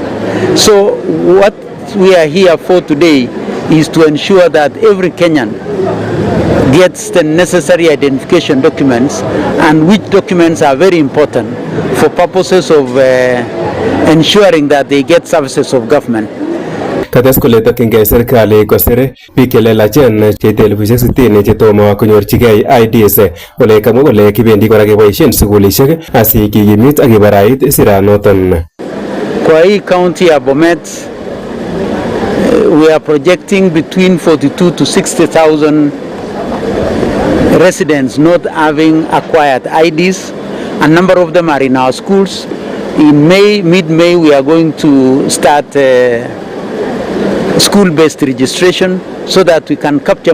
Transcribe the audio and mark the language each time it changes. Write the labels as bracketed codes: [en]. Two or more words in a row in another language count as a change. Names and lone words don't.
[en] So what we are here for today is to ensure that every Kenyan gets the necessary identification documents, and which documents are very important for purposes of ensuring that they get services of government. [kln] Kates kole tokyingei serikali kosir biik chelelachen cheite 60,000 chetomo konyorchigei IDs ole kamwa kole kibendi kora keboisien sukulishek asi kikimit ak kibarait siranoton. [sw] Kwa hii county ya Bomet, [en] we are projecting between 42 to 60,000 residents not having acquired IDs. A number of them are in our schools. In May, mid-May, we are going to start school-based registration so that we can capture.